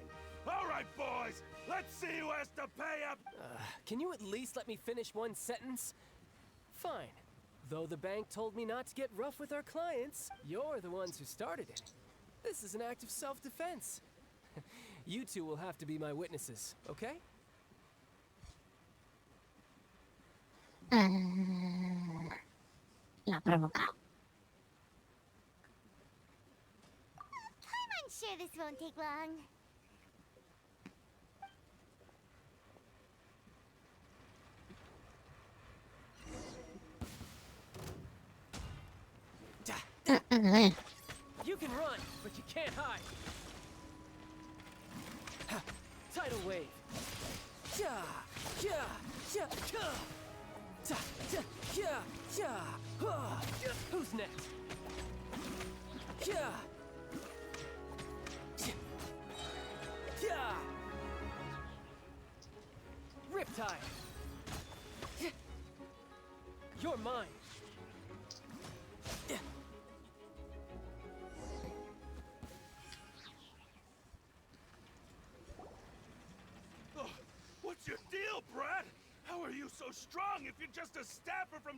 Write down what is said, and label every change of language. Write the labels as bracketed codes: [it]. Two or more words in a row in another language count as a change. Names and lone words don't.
[en] All right, boys, let's see who has to pay up! can you at least let me finish one sentence? Fine. Though the bank told me not to get rough with our clients, you're the ones who started it. This is an act of self-defense. You two will have to be my witnesses, okay? [es] la provoca. [en] I'm sure this won't take long. You can run, but you can't hide. Ha, tidal wave. Ja, ja, ja, ja. Ta, ta, ja, ja. Ha. Who's next? Ja. Ja. Riptide. You're mine. What's your deal, Brad? How are you so strong if you're just a staffer from